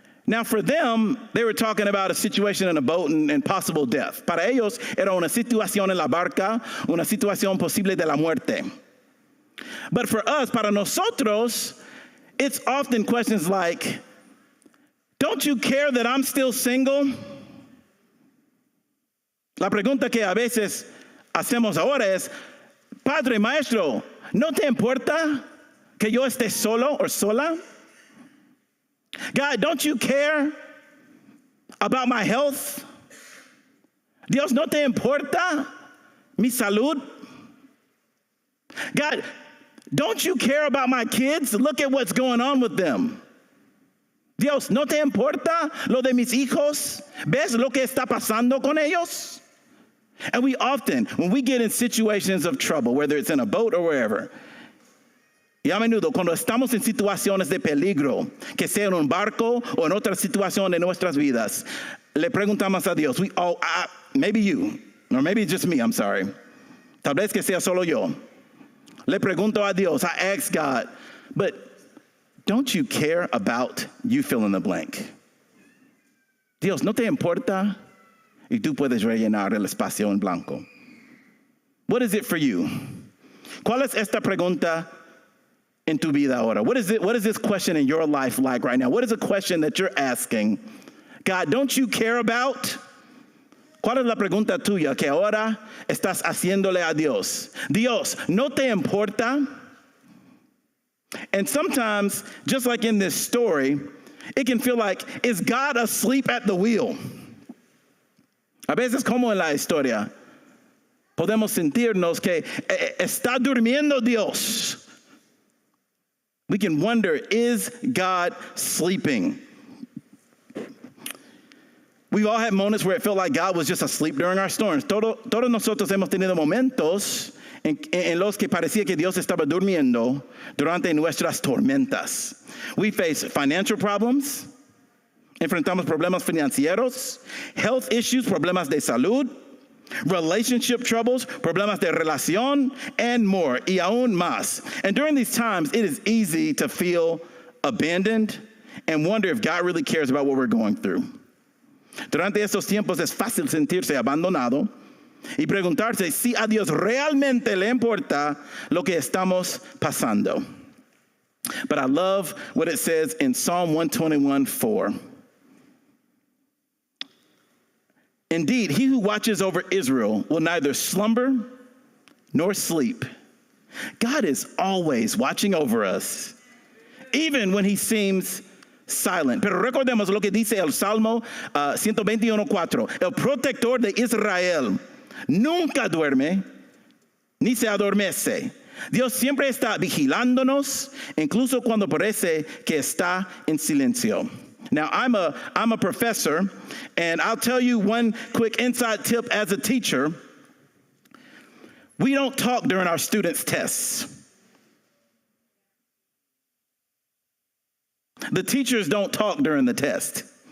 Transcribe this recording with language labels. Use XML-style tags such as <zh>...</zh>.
<en>Now, for them, they were talking about a situation in a boat and possible death.</en> <es>Para ellos, era una situación en la barca, una situación posible de la muerte.</es> <en>But for us,</en> <es>para nosotros,</es> <en>it's often questions like, don't you care that I'm still single?</en> <es>La pregunta que a veces hacemos ahora es, Padre, Maestro, ¿no te importa que yo esté solo o sola?</es> <en>God, don't you care about my health?</en> <es>Dios, ¿no te importa mi salud?</es> <en>God, don't you care about my kids? Look at what's going on with them.</en> <es>Dios, ¿no te importa lo de mis hijos? ¿Ves lo que está pasando con ellos?</es> <en>And we often, when we get in situations of trouble, whether it's in a boat or wherever,</en> <es>y a menudo cuando estamos en situaciones de peligro, que sea en un barco o en otra situación de nuestras vidas, le preguntamos a Dios,</es> <en>maybe you, or maybe just me, I'm sorry.</en> <es>Tal vez que sea solo yo. Le pregunto a Dios,</es> <en>I ask God, but don't you care about you fill in the blank?</en> <es>Dios, ¿no te importa? Y tú puedes rellenar el espacio en blanco.</es> <en>What is it for you?</en> <es>¿Cuál es esta pregunta en tu vida ahora?</es> <en>What is this question in your life like right now? What is a question that you're asking? God, don't you care about?</en> <es>¿Cuál es la pregunta tuya que ahora estás haciéndole a Dios? Dios, ¿no te importa?</es> <en>And sometimes, just like in this story, it can feel like, is God asleep at the wheel?</en> <es>A veces, como en la historia, podemos sentirnos que está durmiendo Dios.</es> <en>We can wonder, is God sleeping? We've all had moments where it felt like God was just asleep during our storms.</en> <es>Todos nosotros hemos tenido momentos en los que parecía que Dios estaba durmiendo durante nuestras tormentas.</es> <en>We face financial problems,</en> <es>enfrentamos problemas financieros,</es> <en>health issues,</en> <es>problemas de salud,</es> <en>relationship troubles,</en> <es>problemas de relación,</es> <en>and more,</en> <es>y aún más.</es> <en>And during these times, it is easy to feel abandoned and wonder if God really cares about what we're going through.</en> <es>Durante estos tiempos es fácil sentirse abandonado y preguntarse si a Dios realmente le importa lo que estamos pasando.</es> <en>But I love what it says in Psalm 121:4. Indeed, he who watches over Israel will neither slumber nor sleep. God is always watching over us, even when he seems silent.</en> <es>Pero recordemos lo que dice el Salmo 121:4. El protector de Israel nunca duerme ni se adormece. Dios siempre está vigilándonos, incluso cuando parece que está en silencio.</es> <en>Now, I'm a professor, and I'll tell you one quick inside tip as a teacher. We don't talk during our students' tests. The teachers don't talk during the test.</en>